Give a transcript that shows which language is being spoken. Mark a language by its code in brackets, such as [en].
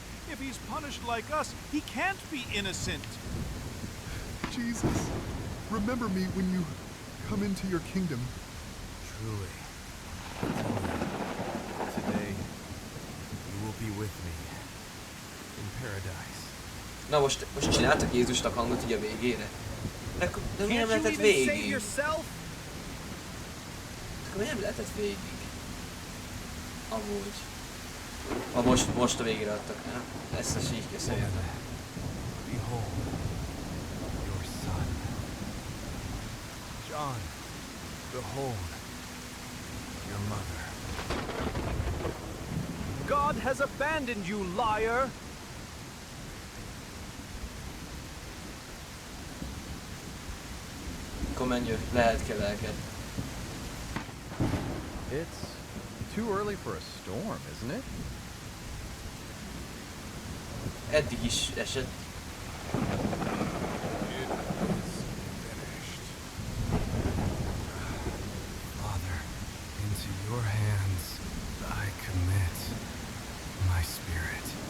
[en] If he's punished like us, he can't be innocent. Jesus, remember me when you come into your kingdom. Truly, today you will be with me in paradise. [hu] Na most csináltak Jézusnak hangot így a végére? De mi nem lehetett végig? Akkor nem lehetett végig. Amúgy. Most a végére adtak, nem? Ezt a így köszönjük. [en] Behold, your son. John, behold, your mother. God has abandoned you, liar! [hu] Akkor menjünk, lehet kell lelked. [en] It's too early for a storm, isn't it? [hu] Eddig is esett. [en] Father, into your hands I commit my spirit.